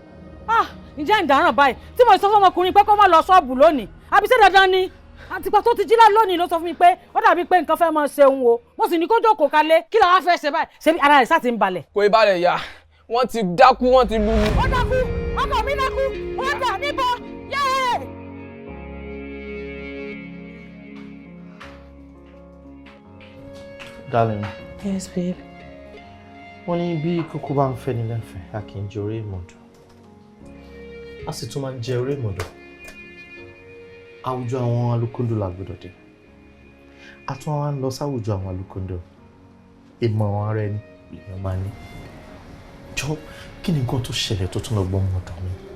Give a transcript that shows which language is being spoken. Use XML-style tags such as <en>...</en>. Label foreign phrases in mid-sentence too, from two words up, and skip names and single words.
<yo>ǹjẹ́ ìdáràn báyìí tí mo sọ fún ọmọkùnrin pé kó má lọ ṣọ́ọ̀bù lónìí àbí ṣé dandan ni àtìpá tó ti jí láà lónìí ló sọ fún mi pé ó dàbí pé nǹkan fẹ́ máa ṣeun o mo sì ní kó jókòó kalẹ̀ kí làwọn fẹ́ ṣe báyìí ṣebí ara rẹ̀ sá ti ń balẹ̀. kò ì balẹ̀ yá wọ́n ti dákú wọ́n ti lu mi. ó dákú ọkọ mi dákú wọ́n dà níbo yéé.</yo> <en>Darling. Yes babe.</en> <yo>wọ́n ní bí kókó bá ń fẹ́ ní lẹ́fẹ̀ẹ́ a kì í jẹ orí ìmọ̀dọ̀ a sì tún máa ń jẹ orí ìmọ̀dọ̀ àwùjọ àwọn alùkòndò làgbọ́dọ̀ dé a tún wá ń lọ sáwùjọ àwọn alùkòndò ìmọ̀ràn ara ẹni lèèyàn máa ní jọ kí ni nǹkan tó ṣẹlẹ̀ tó tún lọ gbọ́ ọmọ ọ̀dọ̀ mi.</yo>